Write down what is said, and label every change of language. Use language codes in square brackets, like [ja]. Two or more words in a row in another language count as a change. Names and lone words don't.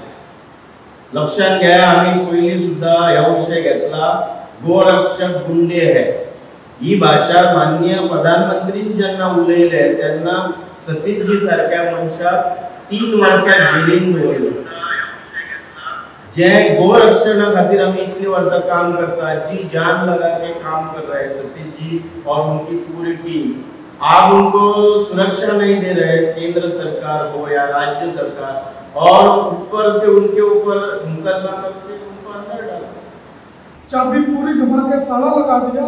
[kok] लक्षात घ्या, आम्ही पयलीं सुद्धा ह्या विषय घेतला, गोरक्षक गुंडे हे ही भाषा माननीय प्रधानमंत्री जेन्ना उलयले तेन्ना सतीशजी सारख्या मनशाक 3 वर्सां जेलीन दवरले। जे गोरक्षणा खातिर आम्ही इतनी वर्षा काम करता, [hi] जी जान लगा के काम कर रहे हैं सतीश जी और उनकी पूरी टीम, आप उनको सुरक्षा नहीं दे रहे, केंद्र सरकार हो या राज्य सरकार, और ऊपर से उनके ऊपर मुकदमा करके उनको अंदर डाला, चाबी पूरी जमा के ताला लगा दिया।